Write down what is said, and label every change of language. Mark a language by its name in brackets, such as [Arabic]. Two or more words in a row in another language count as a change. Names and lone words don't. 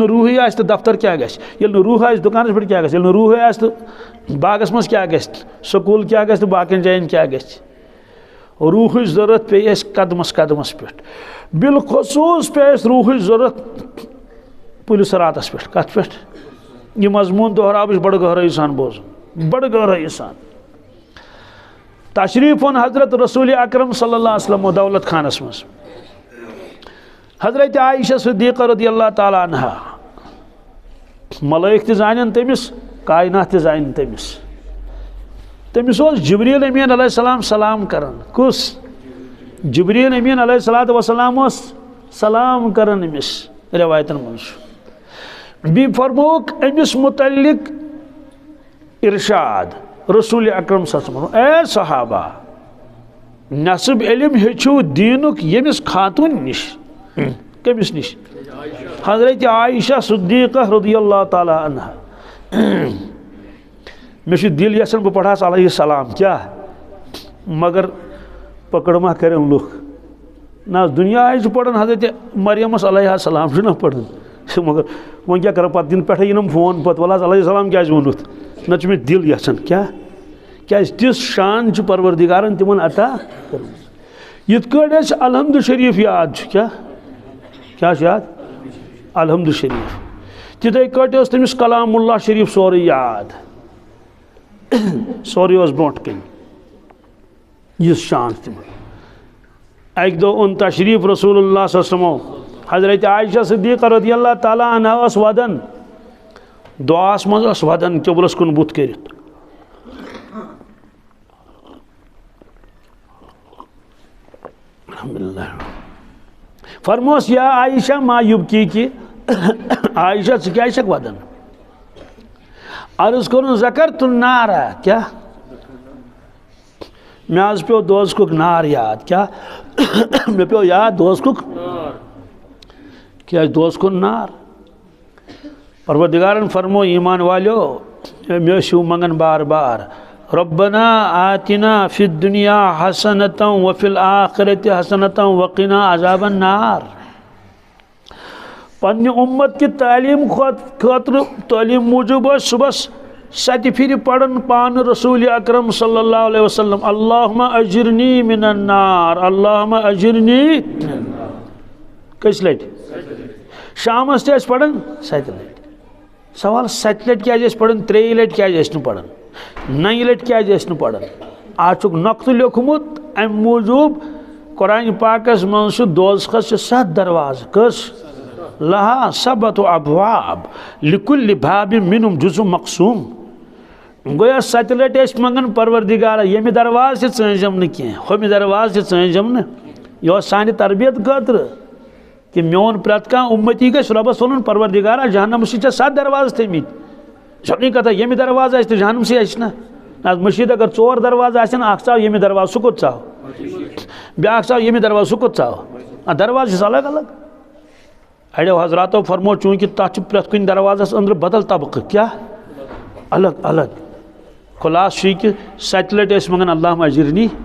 [Kashmiri] نہٕ روحٕے آسہِ تہٕ دفتر کیٛاہ گژھِ ییٚلہِ نہٕ روح آسہِ دُکانس پٮ۪ٹھ کیٛاہ گژھِ ییٚلہِ نہٕ روحٕے آسہِ تہٕ باغس منٛز کیٛاہ گژھِ سکوٗل کیٛاہ گژھِ تہٕ باقین جاین کیٛاہ گژھِ روحٕچ ضروٗرت پیٚیہِ اَسہِ قدمس قدمس پٮ۪ٹھ بالخصوٗص پیٚیہِ اَسہِ روحٕچ ضروٗرت پُلِس راتس پٮ۪ٹھ کتھ پٮ۪ٹھ یہ مضموٗن دۄہراو بہٕ بڑٕ گہرٲیی سان بوزُن بڑٕ گہرٲیی سان تشریف اوٚن حضرت رسول اکرم [Arabic] صلی اللہ علیہ وسلم [Kashmiri] دولت خانس منٛز حضرت عائشہ صدیقہ [Arabic] رضی اللہ تعالیٰ عنہا [Kashmiri] ملائک تہِ زانن تٔمِس کائنات تہِ زانن تٔمِس اوس جبریٖل امین [Arabic] علیہ السلام [Kashmiri] سلام کران کُس جبریٖل امین [Arabic] علیہ الصلوۃ والسلام [Kashmiri] اوس سلام کران أمِس رٮ۪وایتن منٛز چھُ بیٚیہِ فرمووُکھ أمِس متعلق ارشاد رسول اکرم [Arabic] صلی اللہ علیہ وسلم [Kashmiri] اے صحابہ نصب علم ہیٚچھِو دیٖنُک ییٚمِس خاتوٗن نِش کٔمِس نِش حضرت عائشہ صدیقہ [Arabic] رضی اللہ تعالیٰ عنہا [Kashmiri] مےٚ چھُ دِل یژھان بہٕ پرہاس [Arabic] علیہ السلام [Kashmiri] کیٛاہ مگر پکڑ ما کرن لُکھ نہ دُنیا چھُ پران حضرت مریمس [Arabic] علیہ السلام [Kashmiri] چھُنہ پران مگر وۄنۍ کیٛاہ کرو پتہٕ دِنہٕ پٮ۪ٹھے یِنم فون پتہٕ وَلہٕ حظ [Arabic] علیہ السلام [Kashmiri] کیٛازِ ووٚنُتھ نتہٕ چھُ مےٚ دِل یژھان کیٛاہ کیٛازِ تِژھ شان چھُ پروردِگارن تِمن عطا کٔرمٕژ یِتھ کٲٹھۍ اَسہِ الحمدُ شریٖف یاد چھُ کیٛاہ چھُ یاد الحمدُ شریٖف تِتھے کٲٹھۍ اوس تٔمِس کلام اللہ شریٖف سورُے یاد سورُے اوس برونٛٹھ کَنہِ یِژھ شان تِمن اکہِ دۄہ اوٚن تشریٖف رسول اللہ [Arabic] صلی اللہ علیہ وسلم [Kashmiri] حضرت عائشہ صدیقہ [Arabic] رضی اللہ تعالیٰ عنہا [Kashmiri] ٲس ودان دُعاہس منٛز ٲس ودان قبلس کُن بُتھ کٔرِتھ الحمدللہ فرموس [Arabic] یا عائشہ ما یبکی عائشہ [Kashmiri] ژٕ کیٛازِ چھکھ ودان عرض کوٚرُن [Arabic] ذکرت النارا [Kashmiri] کیٛاہ مےٚ حظ پیٚو دوزخُک نار یاد کیٛاہ مےٚ پیٚو یاد دوزخُک کیٛازِ دوزخُک نار پروردگارن فرمو ایمان والیو مےٚ ٲسِو منگان بار بار [Arabic] ربنا آتنا فی الدنیا حسنة وفی الآخرة حسنة وقنا عذاب النار [Kashmiri] پننہِ اُمت کہِ تعلیٖم خٲطرٕ تعلیٖم موٗجوٗب ٲسۍ صُبحس 7 پھِرِ پران پانہٕ رسول اکرم [Arabic] صلی اللہ علیہ وسلم اللہم اجرنی من النار اللہم اجرنی [Kashmiri] کٔژِ لٹہِ شامس تہِ ٲسۍ پران 7 لٹہِ سوال 7 لٹہِ کیٛازِ ٲسۍ پران 3 لٹہِ کیٛازِ ٲسۍ نہٕ پران 9 لٹہِ کیٛازِ ٲسۍ نہٕ پران اتھ چھُکھ نۄقطہٕ لیوکھمُت امہِ موٗجوٗب قرآنہِ پاکس منٛز چھُ دوزخس چھِ 7 دروازٕ کٔژ [Arabic] لہا 7 ابواب لکل باب منہم جزء مقسوم [Kashmiri] گویا 7 لٹہِ ٲسۍ منگان پروردگارا ییٚمہِ دروازٕ تہِ ژٲنٛجم نہٕ کینٛہہ ہُمہِ دروازٕ تہِ ژٲنٛجم نہٕ یہِ اوس سانہِ تربیت خٲطرٕ کہ میون پرٛٮ۪تھ کانٛہہ اُمتی گژھِ رۄبس وَنُن پروردگارا جہنمس چھِ ژےٚ 7 دروازٕ تھٲمٕتۍ چھَکھ کتھا ییٚمہِ دروازٕ آسہِ تہٕ جہنمسٕے آسہِ نا مشیٖد اگر 4 دروازٕ آسن اکھ ژاو ییٚمہِ دروازٕ سُہ کوٚت ژاو بیٛاکھ ژاو ییٚمہِ دروازٕ سُہ کوٚت ژاو دروازٕ چھِس الگ الگ اڑیو حضراتو فرمو چوٗنٛکہِ تتھ چھُ پرٛٮ۪تھ کُنہِ دروازس أنٛدرٕ بدل طبقہٕ کیٛاہ الگ الگ خلاص چھُ یہِ کہِ 7 لٹہِ ٲسۍ منگان [Arabic] اللہم اجرنی